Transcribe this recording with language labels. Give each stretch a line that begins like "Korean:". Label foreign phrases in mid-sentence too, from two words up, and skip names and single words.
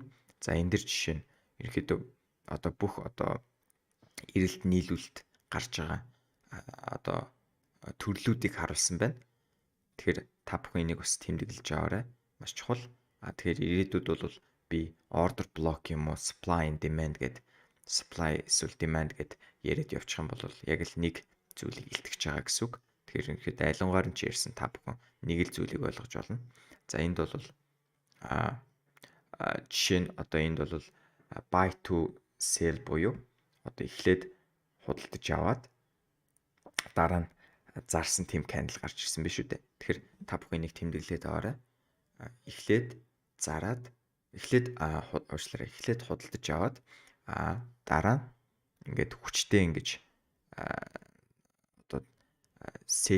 Mongolian: За энэ дэр жишээ нь ерөнхийдөө бүх эрэлт нийлүүлэлт гарч байгаа төрлүүдийг харуулсан байна. Тэгэхээр та бүхэн энийг бас тэмдэглэж аваарай. Маш чухал. Тэгэхээр ирээдүйд бол би
English: order block
Mongolian: юм уу,
English: supply and demand
Mongolian: гэдэг supply эсвэл demand гэд яриад явчих юм бол яг л нэг зүйлийг илтгэж байгаа гэсэн үг. Тэгэхээр ерөнхийдөө алингаар нь ч ярьсан та бүхэн нэг л зүйлийг ойлгож болно. За энд бол жишээ нь энд бол
English: buy to sell
Mongolian: буюу эхлээд худалдаж аваад дараа нь зарсан тийм candle гарч ирсэн биш үү дээ. Тэгэхээр та бүхэн энийг тэмдэглээд аваарай. Эхлээд худалдаж аваад дараа нь ингээд хүчтэй ингэж sell